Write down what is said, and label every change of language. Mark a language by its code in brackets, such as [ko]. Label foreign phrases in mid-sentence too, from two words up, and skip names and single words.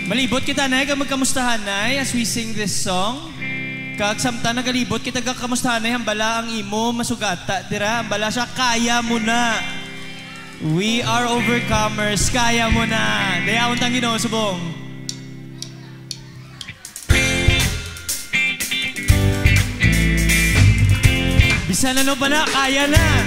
[hil] Nagalibot kita, nay, magkamustahan, nay, [en] as we sing this song. [hil] Kagsamta nagalibot kita kakamustahan, nay, hambala ang imo masugata, dira, hambala siya, kaya mo na. [en] We are overcomers, [hil] kaya mo na. Dayaon tang Ginoo, subong. Bisan ano ba na, kaya na.